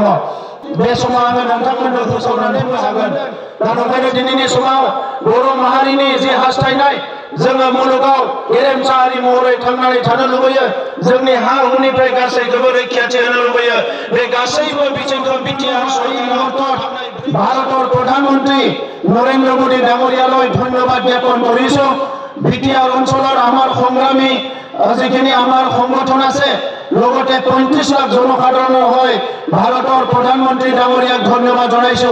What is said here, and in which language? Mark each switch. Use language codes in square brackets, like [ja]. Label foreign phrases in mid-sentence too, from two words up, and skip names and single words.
[brx] बे समाव आङो नोंथांमोननो फोसावनानै हागोन। दा ओंखायनो दिनैनि समाव बर' माहारिनि जि हास्थायनाय, जोङो मुलुगाव गेरेमसा हारि महरै थांनानै थानो लुबैयो, जोंनि हा हुनिफ्राय गासैखौबो रैखाथि होनो लुबैयो। बे गासैबो बिथिंखौ बिटिआर [as] ভাৰতৰ প্ৰধানমন্ত্ৰী নৰেন্দ্ৰ মোদী ডাঙৰীয়ালৈ ধন্যবাদ জ্ঞাপন কৰিছোঁ। বিটিআর অঞ্চলৰ আমাৰ সংগ্ৰামী যিখিনি আমাৰ সংগঠন আছে, লগতে 35 লাখ জনসাধাৰণৰ হৈ ভাৰতৰ প্ৰধানমন্ত্ৰী ডাঙৰীয়াক ধন্যবাদ জনাইছোঁ।